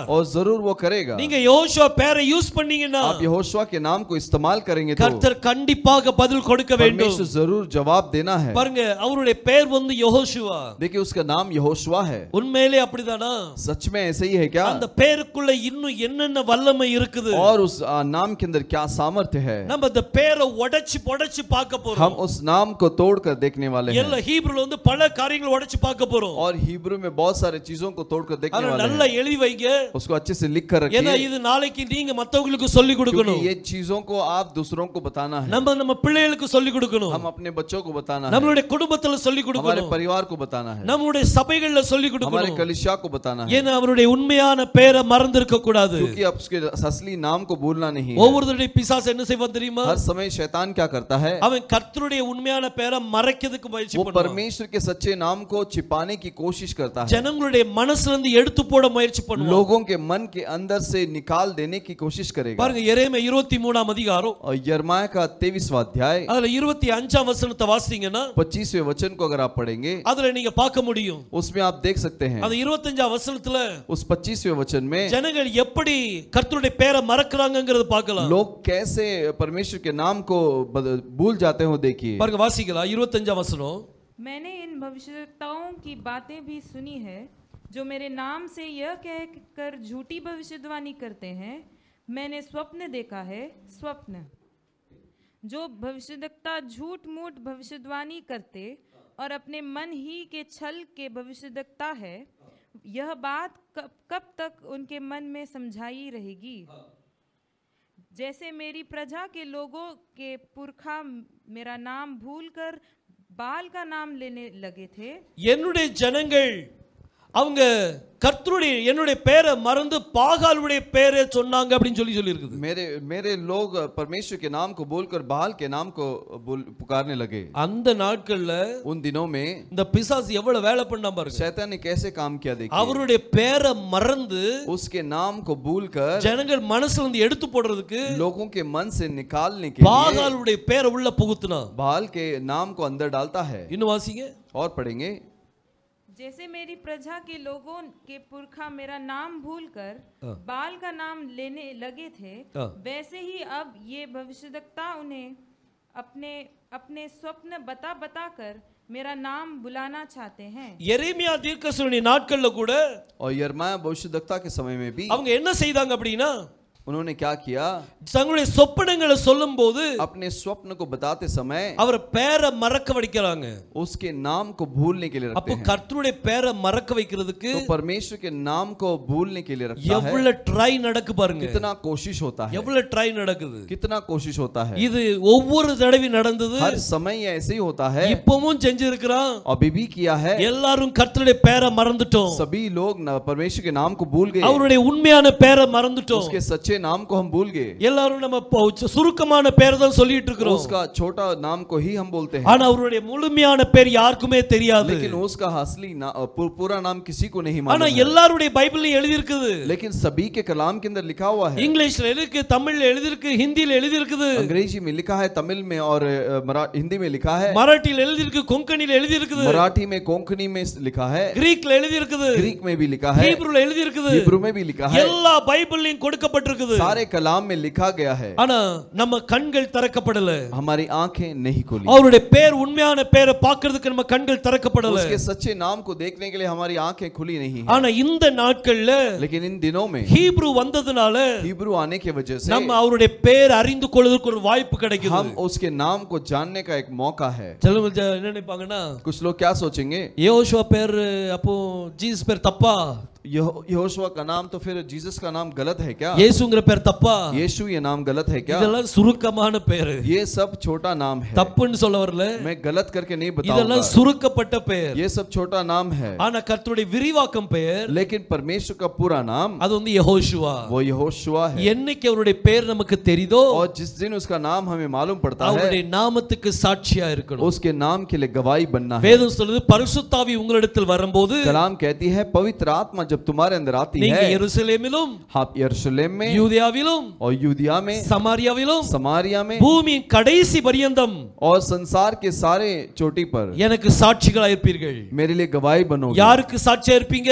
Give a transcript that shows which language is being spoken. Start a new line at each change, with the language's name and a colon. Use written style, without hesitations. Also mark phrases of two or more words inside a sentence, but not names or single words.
Hindi: और जरूर वो करेगा.
Tamil: நீங்க யெகோஷுவா பேரை யூஸ் பண்ணீங்கன்னா,
Hindi: आप यहोशुआ के नाम को इस्तेमाल करेंगे तो
Tamil: கர்த்தர் கண்டிப்பாக பதில் கொடுக்க வேண்டும்.
Hindi: परमेश्वर जरूर जवाब देना है.
Tamil: பாருங்க, அவருடைய பேர் வந்து யெகோஷுவா.
Hindi: देखिए उसका नाम यहोशुआ है.
Tamil: உண்மையிலே அப்படிதானா?
Hindi: सच में ऐसे ही है क्या?
Tamil: அந்த பேருக்குள்ள இன்னும் என்னென்ன வல்லமை இருக்குது?
Hindi: और उस नाम के अंदर क्या सामर्थ्य है?
Tamil: நம்ம அந்த பேரை உடைச்சு பார்க்க போறோம்.
Hindi: हम उस नाम को तोड़कर देखने वाले हैं.
Tamil: எல்லா ஹீப்ருல வந்து பல காரியங்களை உடைச்சு பார்க்க போறோம்.
Hindi: और हिब्रू में बहुत सारे चीजों को तोड़कर देखने वाले
Tamil: நல்லா
Hindi: हैं.
Tamil: எழுதி வைங்க.
Hindi: उसको अच्छे से लिख कर
Tamil: ஏன்னா
Hindi: रखिए.
Tamil: இது நாளைக்கு நீங்க மத்தவங்களுக்கு சொல்லி கொடுக்கணும்.
Hindi: क्योंकि ये चीजों को आप दूसरों को बताना है.
Tamil: நம்ம பிள்ளைகளுக்கு சொல்லி கொடுக்கணும்.
Hindi: हम अपने बच्चों को बताना है.
Tamil: நம்மளுடைய குடும்பத்துல சொல்லி
Hindi: हमारे
Tamil: கொடுக்கணும்.
Hindi: परिवार को बताना है.
Tamil: நம்மளுடைய சபைகள்ல சொல்லி
Hindi: हमारे
Tamil: கொடுக்கணும்.
Hindi: कलीसिया को बताना है.
Tamil: ஏன்னா அவருடைய உண்மையான பெயரை மறந்திருக்க கூடாது.
Hindi: क्योंकि अब उसके असली नाम को भूलना नहीं है.
Tamil: ஒவ்வொருத்தருடைய பிசாசு என்ன செய்வான் தெரியுமா?
Hindi: हर समय शैतान क्या करता है?
Tamil: அவன் கர்த்தருடைய உண்மையான பெயரை மறைக்கிறதுக்கு முயற்சி
Hindi: वो
Tamil: பண்ணுவான்.
Hindi: परमेश्वर के सच्चे नाम को छिपाने की कोशिश करता है.
Tamil: ஜனங்களுடைய மனசுல இருந்து எடுத்து போட முயற்சி பண்ணுவான்.
Hindi: लोगों के मन के अंदर से निकाल देने की कोशिश करेगा.
Tamil: பாருங்க, எரேமியா 23ஆம் அதிகாரம்,
Hindi: और यिर्मयाह का 23वां अध्याय
Tamil: அதுல 25ஆம் வசனத்தை வாசித்தீங்கன்னா
Hindi: 25वें वचन को अगर आप पढ़ेंगे
Tamil: அதுல நீங்க பார்க்க முடியும்.
Hindi: उसमें आप देख सकते हैं.
Tamil: அந்த 25ஆம் வசனத்துல
Hindi: उस 25वें वचन में
Tamil: ஜனங்கள் எப்படி கர்த்தருடைய பெயரை மறக்கறாங்கங்கறது பார்க்கலாம்.
Hindi: लोग कैसे परमेश्वर के नाम को भूल जाते हो देखिए.
Tamil: பாருங்க, வாசிக்கலாம் 25ஆம் வசனம்.
Hindi: मैंने इन भविष्यवक्ताओं की बातें भी सुनी है जो मेरे नाम से यह कहकर झूठी भविष्यवाणी करते हैं, मैंने स्वप्न देखा है, स्वप्न। जो भविष्यवक्ता झूठ मूठ भविष्यवाणी करते और अपने मन ही के छल के भविष्यवक्ता है, यह बात कब तक उनके मन में समझाई रहेगी? जैसे मेरी प्रजा के लोगों के पुरखा मेरा नाम भूलकर बाल का नाम लेने लगे थे,
Tamil: என்னுடைய ஜனங்கள் அவங்க கர்த்தருடைய என்னுடைய பேரை மறந்து பாகாலுடைய பேரை சொன்னாங்க அப்படின்னு சொல்லி இருக்குது.
Hindi: मेरे लोग परमेश्वर के नाम को बोलकर बाल के नाम को पुकारने लगे.
Tamil: அந்த நாட்கள்ல
Hindi: उन दिनों में
Tamil: இந்த பிசாசு எவ்வளவு வேலை பண்ணா பாருங்க.
Hindi: शैतान ने कैसे काम किया देखिए.
Tamil: அவருடைய பேரை மறந்து
Hindi: उसके नाम को भूलकर
Tamil: ஜனங்கள் மனசுல இருந்து எடுத்து போடுறதுக்கு
Hindi: लोगों के मन से निकालने के लिए
Tamil: பாகாலுடைய பேரை உள்ள புகுத்துனா.
Hindi: बाल के नाम को अंदर डालता है.
Tamil: இன்னும் வாசிங்க.
Hindi: और पढ़ेंगे. जैसे मेरी प्रजा के लोगों के पुरखा मेरा नाम भूलकर बाल का नाम लेने लगे थे, वैसे ही अब ये भविष्यद्वक्ता उन्हें अपने अपने स्वप्न बता कर मेरा नाम बुलाना चाहते हैं.
Tamil: எரேமியா தீர்க்கதரிசியுடைய நாட்கள்ல கூட
Hindi: और यिर्मयाह भविष्यद्वक्ता के समय में भी
Tamil: அவங்க என்ன செய்தாங்க அப்படினா
Hindi: उन्होंने क्या किया.
Tamil: தங்களுடைய சொப்பனங்களை சொல்லும்போது
Hindi: अपने स्वप्न को बताते समय
Tamil: அவர் பேரை மறக்க வைக்கறாங்க.
Hindi: उसके नाम को भूलने के लिए रखते
Tamil: அப்ப
Hindi: हैं.
Tamil: கர்த்தருடைய பேரை மறக்க வைக்கிறதுக்கு
Hindi: तो परमेश्वर के नाम को भूलने के लिए रखता है.
Tamil: எவ்வளவு ட்ரை நடக்கு பாருங்க.
Hindi: कितना कोशिश होता है.
Tamil: எவ்வளவு ட்ரை நடக்குது.
Hindi: कितना कोशिश होता है.
Tamil: இது ஒவ்வொரு தடவை நடந்தது.
Hindi: हर समय ऐसे ही होता है.
Tamil: இப்பவும் செஞ்சிருக்கிறான்.
Hindi: अभी भी किया है.
Tamil: எல்லாரும் கர்த்தருடைய பேரை மறந்துட்டோம்.
Hindi: सभी लोग परमेश्वर के नाम को भूल गए.
Tamil: அவருடைய உண்மையான பேரை மறந்துட்டோம்.
Hindi: उसके सच्चे नाम को हम भूल गए.
Tamil: எல்லாரும் நம்ம சுருக்கமான பேரை தான் சொல்லிட்டு இருக்கோம்.
Hindi: उसका छोटा नाम को ही हम बोलते हैं.
Tamil: ஆனா அவருடைய முழுமையான பேர் யாருக்குமே தெரியாது.
Hindi: लेकिन उसका असली पूरा नाम किसी को नहीं मालूम.
Tamil: ஆனா எல்லாருடைய பைபிள்ல எழுதி இருக்குது.
Hindi: लेकिन सभी के कलाम के अंदर लिखा हुआ है.
Tamil: இங்கிலீஷ்ல எழுதி இருக்கு, தமிழ்ல எழுதி இருக்கு, ஹிந்தில எழுதி இருக்குது.
Hindi: अंग्रेजी में लिखा है, तमिल में और हिंदी में लिखा है.
Tamil: மராட்டில எழுதி இருக்கு, கொங்கணில எழுதி இருக்குது.
Hindi: मराठी में कोंकणी में लिखा है.
Tamil: கிரீக்ல எழுதி இருக்குது.
Hindi: ग्रीक में भी लिखा है.
Tamil: ஹீப்ரூல எழுதி இருக்குது.
Hindi: हिब्रू में भी लिखा है.
Tamil: எல்லா பைபிள்லயும் கொடுக்கப்பட்டிருக்குது.
Hindi: सारे कलाम में लिखा गया है.
Tamil: ஆனா நம்ம கண்கள் திறக்கப்படல.
Hindi: हमारी आंखें नहीं खुली.
Tamil: அவருடைய பேர் உண்மையான பேரை பார்க்கிறதுக்கு நம்ம கண்கள் திறக்கப்படல.
Hindi: उसके सच्चे नाम को देखने के लिए हमारी आंखें खुली नहीं है.
Tamil: ஆனா இந்த நாட்கள்ல
Hindi: लेकिन इन दिनों में
Tamil: ஹீப்ரூ வந்ததனால
Hindi: हिब्रू आने की वजह से
Tamil: நம்ம அவருடைய பேர் அறிந்து கொள்வதற்கு ஒரு வாய்ப்பு கிடைக்குது.
Hindi: हम उसके नाम को जानने का एक मौका है.
Tamil: चलो என்ன நினைப்பாங்கன்னா
Hindi: कुछ लोग क्या सोचेंगे,
Tamil: யோசுவா பேர் அப்போ ஜீசஸ் பேர் தப்பா,
Hindi: यहोशुआ का नाम तो फिर जीसस का नाम गलत है क्या,
Tamil: இயேசுங்கிற பேர் தப்பா,
Hindi: यीशु ये नाम गलत है क्या.
Tamil: இதெல்லாம் சுருக்கமான பேர்.
Hindi: ये सब छोटा नाम है.
Tamil: தப்புன்னு சொல்ல வரல,
Hindi: मैं गलत करके नहीं
Tamil: இதெல்லாம்
Hindi: बताऊंगा.
Tamil: சுருக்கப்பட்ட பேர்.
Hindi: ये सब छोटा नाम है.
Tamil: ஆனா கர்த்தருடைய விரிவாக்கம் பெயர்,
Hindi: लेकिन परमेश्वर का पूरा नाम
Tamil: அது வந்து யெகோஷுவா.
Hindi: वो यहोशुआ है.
Tamil: என்னைக்கு அவருடைய பேர் நமக்கு தெரியுதோ
Hindi: और जिस दिन उसका नाम हमें मालूम पड़ता है,
Tamil: அவருடைய நாமத்துக்கு சாட்சியா இருக்கணும்.
Hindi: उसके नाम के लिए गवाही बनना है.
Tamil: வேதம் சொல்லுது பரிசுத்தாவி உங்களிடத்தில் வரும்போது
Hindi: कलाम कहती है पवित्र आत्मा जब तुम्हारे अंदर आती
Tamil: நீங்க
Hindi: है,
Tamil: எருசலேமிலும்
Hindi: आप यरूशलेम में
Tamil: யூதேயாவிலும்
Hindi: और यूदिया में
Tamil: சமாரியாவிலும்
Hindi: समारिया में
Tamil: பூமியின் கடைசி பரியந்தம்
Hindi: और संसार के सारे चोटी पर
Tamil: எனக்கு சாட்சிகளாய் இருப்பீர்கள்.
Hindi: मेरे लिए गवाही बनोगे.
Tamil: யாருக்கு சாட்சியா இருப்பீங்க?